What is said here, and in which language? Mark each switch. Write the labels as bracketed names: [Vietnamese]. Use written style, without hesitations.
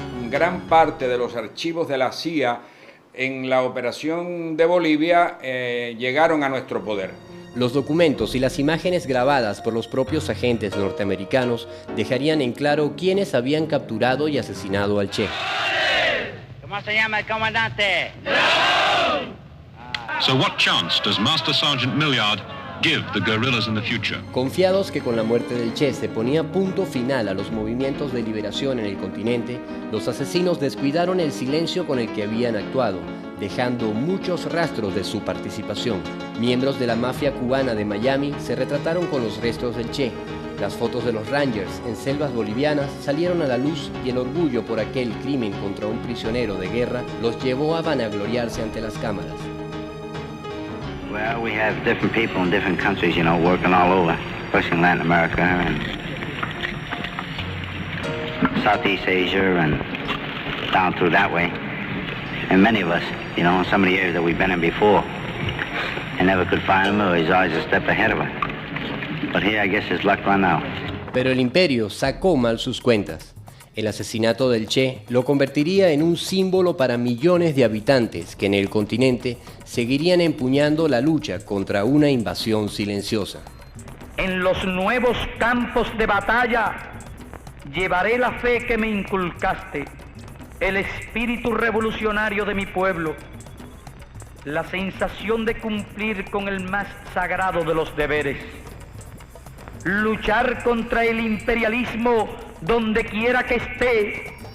[Spanish] Gran parte de los archivos de la CIA en la operación de Bolivia llegaron a nuestro poder. Los documentos y las imágenes grabadas por los propios agentes norteamericanos dejarían en claro quiénes habían capturado y asesinado al Che. ¿Cómo se llama el comandante? [English] So what chance does Master Sergeant Milliard give the guerrillas in the future? [Spanish] Confiados que con la muerte del Che se ponía punto final a los movimientos de liberación en el continente, los asesinos descuidaron el silencio con el que habían actuado, dejando muchos rastros de su participación. Miembros de la mafia cubana de Miami se retrataron con los restos del Che. Las fotos de los Rangers en selvas bolivianas salieron a la luz y el orgullo por aquel crimen contra un prisionero de guerra los llevó a vanagloriarse ante las cámaras. [English] Well, we have different people in different countries, working all over, especially in Latin America and Southeast Asia and down through that way. And many of us, in some of the areas that we've been in before, and never could find him, or he's always a step ahead of him. But here, I guess his luck run out. [Spanish] Pero el imperio sacó mal sus cuentas. El asesinato del Che lo convertiría en un símbolo para millones de habitantes que en el continente seguirían empuñando la lucha contra una invasión silenciosa. En los nuevos campos de batalla llevaré la fe que me inculcaste, el espíritu revolucionario de mi pueblo, la sensación de cumplir con el más sagrado de los deberes, luchar contra el imperialismo donde quiera que esté.